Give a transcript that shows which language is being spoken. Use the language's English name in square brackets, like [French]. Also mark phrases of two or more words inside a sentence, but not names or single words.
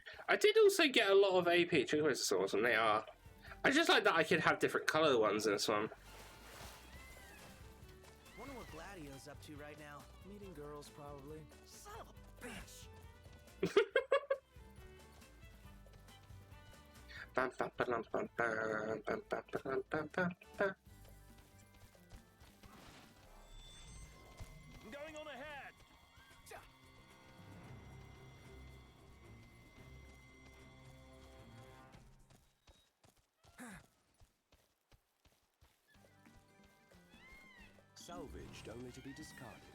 [English] I did also get a lot of AP Trickster swords, and they are. I just like that I could have different color ones in this one. Wonder what Gladio's up to right now. Meeting girls, probably. Son of a bitch! Bam, bam, ba-dum, bam, bam, bam, bam, ba-dum, bam, bam, bam. I'm going on ahead. Salvaged only to be discarded.